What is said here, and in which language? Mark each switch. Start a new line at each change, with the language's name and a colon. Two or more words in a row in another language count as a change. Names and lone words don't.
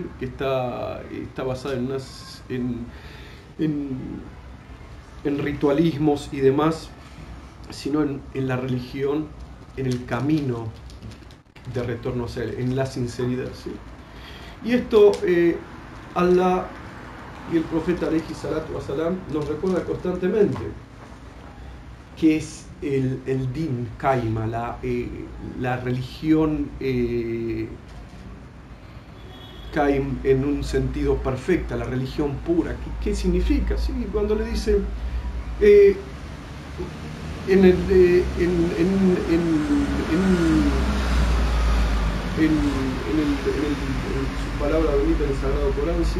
Spanish: Que está basada en ritualismos y demás, sino en la religión, en el camino de retorno a Él, en la sinceridad, ¿sí? Y esto Allah y el profeta
Arabic: عليه الصلاة والسلام
Spanish: nos recuerda constantemente, que es el
Arabic: دين قيمة,
Spanish: la religión kaim en un sentido perfecta, la religión pura. ¿Qué significa? ¿Sí? Cuando le dice en su palabra bonita en el Sagrado Corán, ¿sí?